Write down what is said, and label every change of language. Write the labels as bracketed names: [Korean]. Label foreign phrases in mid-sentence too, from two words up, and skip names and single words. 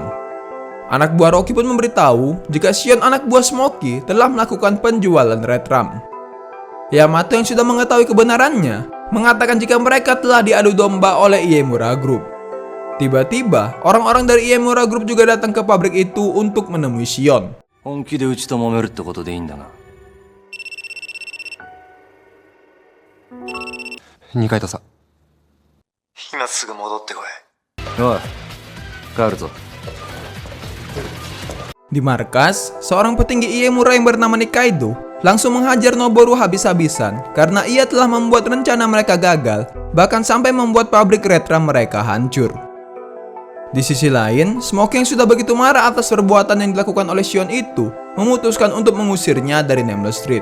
[Indonesian] Anak buah Rocky pun memberitahu jika Shion anak buah Smoky telah melakukan penjualan Redrum. Yamato yang sudah mengetahui kebenarannya mengatakan jika mereka telah diadu domba oleh Iemura Group. Tiba-tiba, orang-orang dari Iemura Group juga datang ke pabrik itu untuk menemui Shion. [Japanese] 本気でうちと揉めるってことでいいんだな。 2階とさ。今すぐ戻ってこい。おい、帰るぞ。 [Indonesian] Di markas, seorang petinggi Iemura yang bernama Nikaido langsung menghajar Noboru habis-habisan karena ia telah membuat rencana mereka gagal, bahkan sampai membuat pabrik Redrum mereka hancur. Di sisi lain, Smoky yang sudah begitu marah atas perbuatan yang dilakukan oleh Shion itu memutuskan untuk mengusirnya dari Namble Street.